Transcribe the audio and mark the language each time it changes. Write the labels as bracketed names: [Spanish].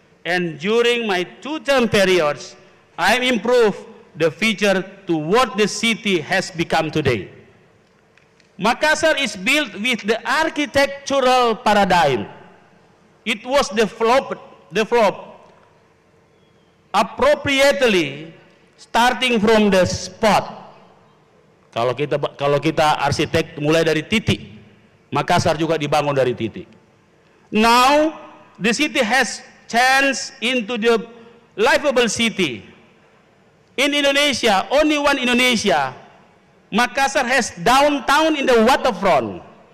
[English] And during my 2-term periods, I improved the feature to what the city has become today. Makassar is built with the architectural paradigm. It was developed appropriately starting from the spot. [Indonesian] Kalau kita arsitek mulai dari titik, Makassar juga dibangun dari titik. [English] Now the city has changed into the livable city. In Indonesia, only one Indonesia, Makassar has downtown in the waterfront.